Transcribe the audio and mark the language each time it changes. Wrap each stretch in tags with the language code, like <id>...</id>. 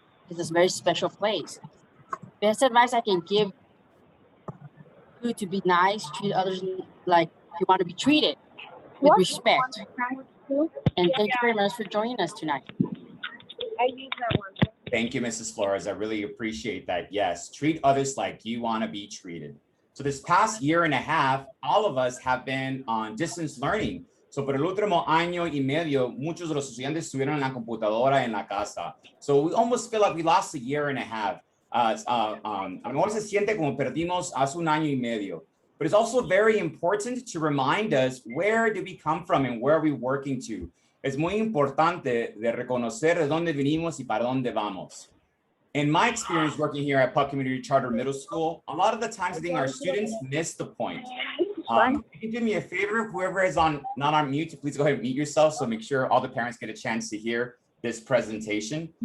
<en>It's a very special place. Best advice I can give you to be nice, treat others like you want to be treated, with respect. And thank you very much for joining us tonight. I use that one. Thank you, Mrs. Flores. I really appreciate that. Yes, treat others like you want to be treated. So this past year and a half, all of us have been on distance learning.</en> <es>So por el último año y medio, muchos de los estudiantes estuvieron en la computadora en la casa.</es> <en>So we almost feel like we lost a year and a half.</en> <es>A lo mejor se siente como perdimos hace un año y medio.</es> <en>But it's also very important to remind us, where did we come from and where are we working to?</en> <es>Es muy importante de reconocer de dónde venimos y para dónde vamos.</es> <en>In my experience working here at PUC Community Charter Middle School, a lot of the times I think our students miss the point. If you can do me a favor, whoever is not on mute, please go ahead and mute yourself, so make sure all the parents get a chance to hear this presentation.</en>